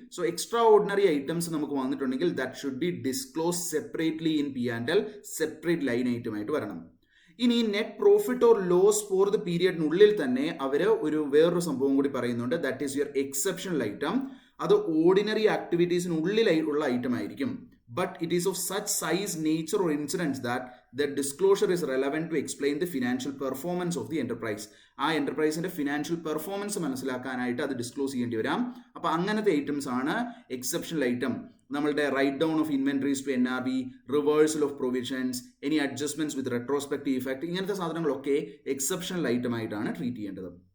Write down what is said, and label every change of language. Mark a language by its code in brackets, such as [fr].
[ml] So extra ordinary items നമുക്ക് വന്നിട്ടുണ്ടെങ്കിൽ [en] that should be disclose separately in P&L, [ml] separate line item ആയിട്ട് വരണം. ഇനി net profit or loss for the പീരിയഡിനുള്ളിൽ തന്നെ അവർ വേറൊരു സംഭവം കൂടി പറയുന്നുണ്ട്. [en] That is your exceptional item. [ml] അത് ഓർഡിനറി ആക്ടിവിറ്റീസിനുള്ളിൽ ഉള്ള ഐറ്റം ആയിരിക്കും. [en] But it is of such size, nature or incidents that the disclosure is relevant to explain the financial performance of the enterprise. [ml] ആ എന്റർപ്രൈസിന്റെ financial performance മനസ്സിലാക്കാനായിട്ട് അത് disclose ചെയ്യേണ്ടി വരാം. അപ്പോൾ അങ്ങനത്തെ ഐറ്റംസ് ആണ് എക്സെപ്ഷണൽ ഐറ്റം. നമ്മളുടെ write down of inventories to NRV, reversal of provisions, any adjustments with retrospective effect, ഇങ്ങനത്തെ സാധനങ്ങളൊക്കെ എക്സെപ്ഷണൽ ഐറ്റം ആയിട്ടാണ് ട്രീറ്റ് ചെയ്യേണ്ടത്.